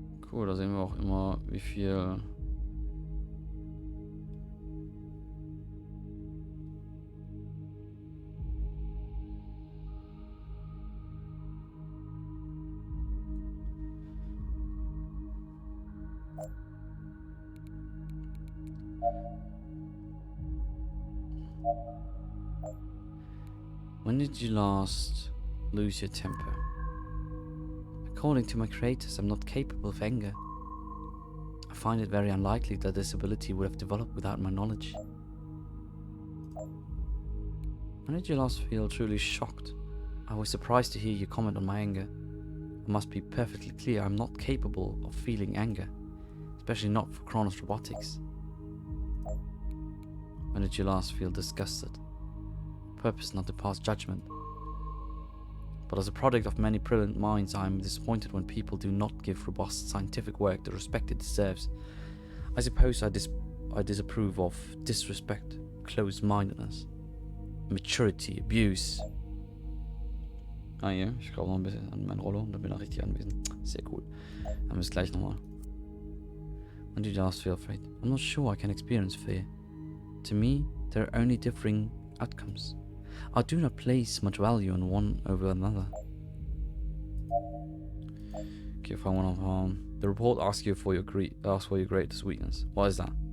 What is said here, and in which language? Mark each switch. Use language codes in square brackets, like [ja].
[de] Cool, da sehen wir auch immer, wie viel [en] When did you last lose your temper? According to my creators, I'm not capable of anger. I find it very unlikely that this ability would have developed without my knowledge. When did you last feel truly shocked? I was surprised to hear you comment on my anger. I must be perfectly clear, I'm not capable of feeling anger, especially not for Kronos Robotics. When did you last feel disgusted? Purpose not to pass judgment. But as a product of many brilliant minds, I am disappointed when people do not give robust scientific work the respect it deserves. I suppose I disapprove of disrespect, closed-mindedness, maturity, abuse. [de] Ah ja, ich glaube noch ein bisschen an meine Rolle und dann bin ich richtig anwesend. Sehr cool. Dann bis gleich nochmal. [en] When did you last feel afraid? I'm not sure I can experience fear. To me, there are only differing outcomes. I do not place much value on one over another. Okay, if I want to the report asks for your greatest weakness. What is that?